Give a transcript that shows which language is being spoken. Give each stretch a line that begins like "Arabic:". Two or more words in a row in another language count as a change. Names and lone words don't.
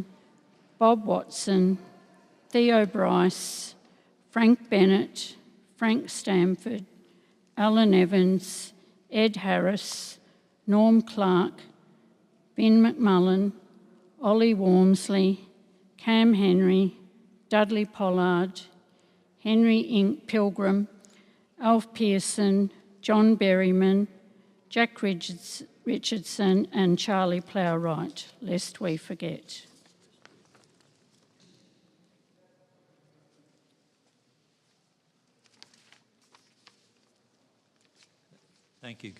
English: Bob Watson, Theo Bryce, Frank Bennett, Frank Stamford, Alan Evans, Ed Harris, Norm Clark, Ben McMullen, Ollie Wormsley, Cam Henry, Dudley Pollard, Henry Pilgrim, Alf Pearson, John Berryman, Jack Richardson and Charlie Plowright, lest we forget. Thank you.